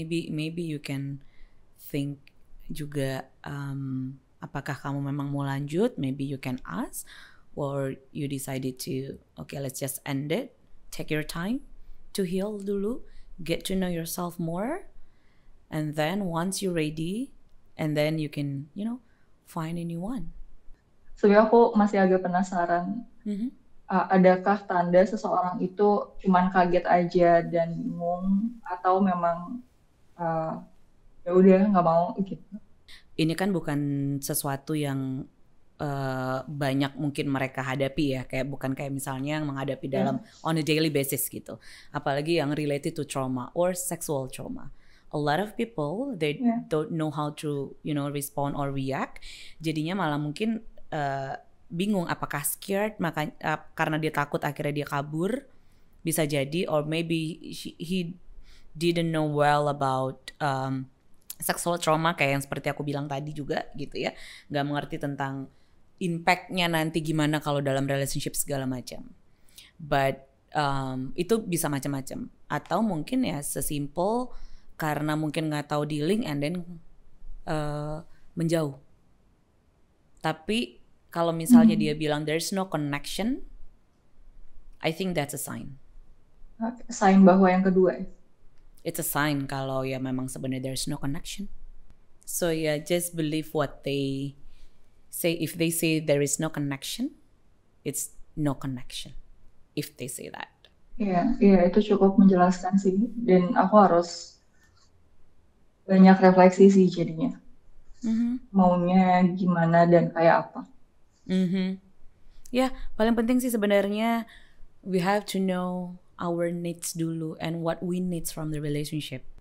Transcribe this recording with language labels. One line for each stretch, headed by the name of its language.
English: maybe you can think
Indonesian: juga apakah kamu memang mau lanjut?
English: Maybe you can ask, or you decided to okay, let's just end it. Take your time to heal
Indonesian: dulu,
English: get to know yourself more, and then once you're ready, and then you can find a new one.
Indonesian: Sebenarnya aku masih agak penasaran, adakah tanda seseorang itu cuman kaget aja dan bingung, atau memang ya udah nggak mau gitu. Ini kan bukan sesuatu yang banyak mungkin mereka hadapi ya, kayak bukan kayak misalnya yang menghadapi dalam
English: on a daily basis
Indonesian: gitu, apalagi yang
English: related to trauma or sexual trauma. A lot of people they don't know how to respond or react,
Indonesian: jadinya malah mungkin bingung apakah scared karena dia takut akhirnya dia kabur, bisa jadi,
English: or maybe he didn't know well about sexual trauma
Indonesian: kayak yang seperti aku bilang tadi juga gitu ya, nggak mengerti tentang impact-nya nanti gimana kalau dalam relationship segala macam. But itu bisa macam-macam, atau mungkin ya sesimpel karena mungkin nggak tahu
English: dealing and then
Indonesian: menjauh. Tapi kalau misalnya dia bilang
English: there's no connection, I think that's a sign.
Indonesian: Sign bahwa yang kedua.
English: It's a sign
Indonesian: kalau ya memang sebenarnya
English: there's no connection. So yeah, just believe what they say. If they say there is no connection, it's no connection. If they say that.
Indonesian: Iya, itu cukup menjelaskan sih. Dan aku harus banyak refleksi sih jadinya. Maunya gimana dan kayak apa. Ya, paling penting sih sebenarnya
English: we have to know our needs
Indonesian: dulu
English: and what we need from the relationship.